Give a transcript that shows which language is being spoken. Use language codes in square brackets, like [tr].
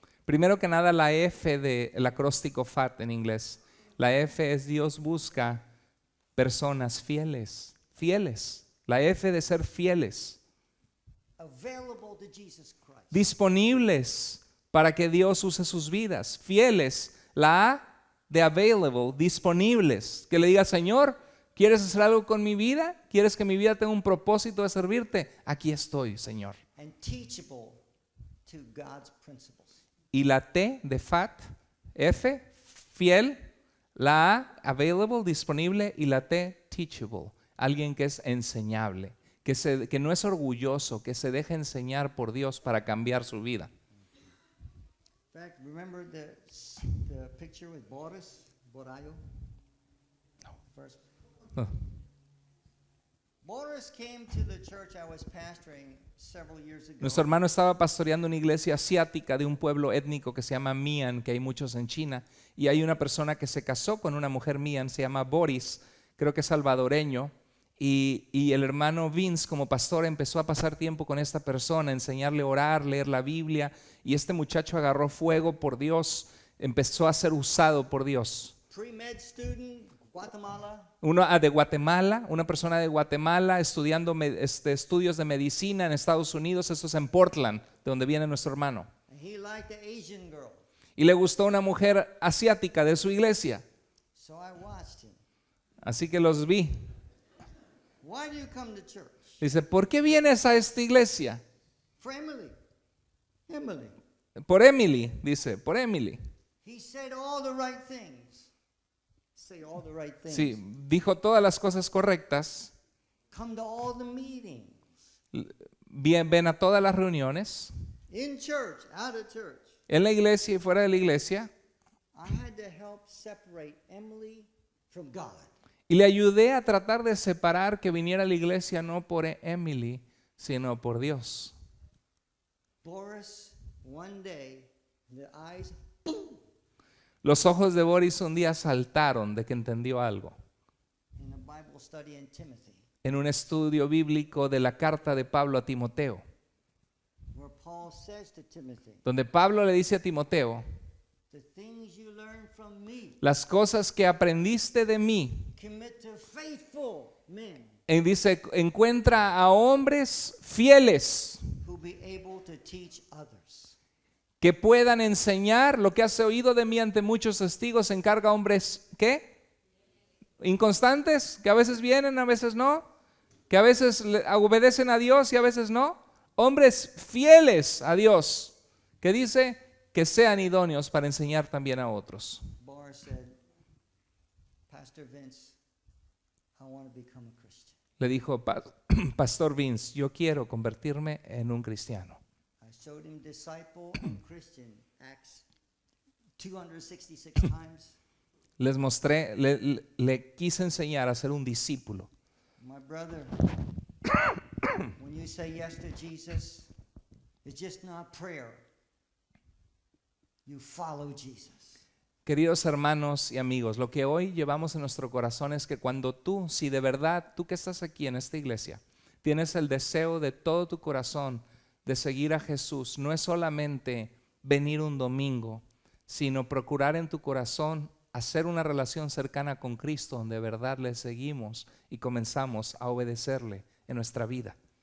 [es] Primero que nada, la F del acróstico FAT en inglés. La F es Dios busca personas fieles. Fieles. La F de ser fieles. [en] Available to Jesus Christ. [es] Disponibles para que Dios use sus vidas. Fieles. La A de available. Disponibles. Que le diga, Señor, ¿quieres hacer algo con mi vida? ¿Quieres que mi vida tenga un propósito de servirte? Aquí estoy, Señor. [en] And teachable to God's principles. [es] Y la T de fat, F, fiel, la A, available, disponible, y la T, teachable, alguien que es enseñable, que no es orgulloso, que se deja enseñar por Dios para cambiar su vida. [en] In fact, remember the picture with Boris, Borayo? No. First. Oh. Boris came to the church I was pastoring several years ago. [es] Nuestro hermano estaba pastoreando una iglesia asiática de un pueblo étnico que se llama Mian, que hay muchos en China, y hay una persona que se casó con una mujer Mian, se llama Boris, creo que es salvadoreño, Y el hermano Vince, como pastor, empezó a pasar tiempo con esta persona, enseñarle a orar, leer la Biblia. Y este muchacho agarró fuego por Dios, empezó a ser usado por Dios. Pre-med student, Guatemala. Uno de Guatemala, una persona de Guatemala estudiando estudios de medicina en Estados Unidos. Esto es en Portland, de donde viene nuestro hermano. [en] And he liked the Asian girl. [es] Y le gustó una mujer asiática de su iglesia. [en] So I watched him. [es] Así que los vi. [en] Why do you come to church? [es] Dice, ¿por qué vienes a esta iglesia? [en] For Emily. Emily. [es] Por Emily, dice, por Emily. [en] He said all the right things. Say all the right things. [es] Sí, dijo todas las cosas correctas. [en] Come to all the meetings. [es] Ven a todas las reuniones, [en] In church, out of church. [es] en la iglesia y fuera de la iglesia. [en] I had to help separate Emily from God. [es] Y le ayudé a tratar de separar que viniera a la iglesia no por Emily, sino por Dios. [en] Boris, one day, the eyes, [es] Los ojos de Boris un día saltaron de que entendió algo. [en] in a Bible study in Timothy, [es] En un estudio bíblico de la carta de Pablo a Timoteo, [en] where Paul says to Timothy, [es] donde Pablo le dice a Timoteo, [en] the things you learn from me, [es] las cosas que aprendiste de mí, [en] commit to faithful men [es] dice, encuentra a hombres fieles [en] who be able to teach others. [es] que puedan enseñar lo que has oído de mí ante muchos testigos. Encarga a hombres, ¿qué? Inconstantes, que a veces vienen, a veces no, que a veces obedecen a Dios y a veces no. Hombres fieles a Dios, que dice que sean idóneos para enseñar también a otros. [en] Boris said, Pastor Vince, I want to become a Christian. [es] Le dijo, Pastor Vince, yo quiero convertirme en un cristiano. [en] I showed him disciple and Christian Acts 266 times. [es] Les mostré, le quise enseñar a ser un discípulo. [en] My brother, when you say yes to Jesus, it's just not prayer. You follow Jesus. [es] Queridos hermanos y amigos, lo que hoy llevamos en nuestro corazón es que cuando tú, si de verdad tú que estás aquí en esta iglesia, tienes el deseo de todo tu corazón de seguir a Jesús, no es solamente venir un domingo, sino procurar en tu corazón hacer una relación cercana con Cristo, donde de verdad le seguimos y comenzamos a obedecerle en nuestra vida.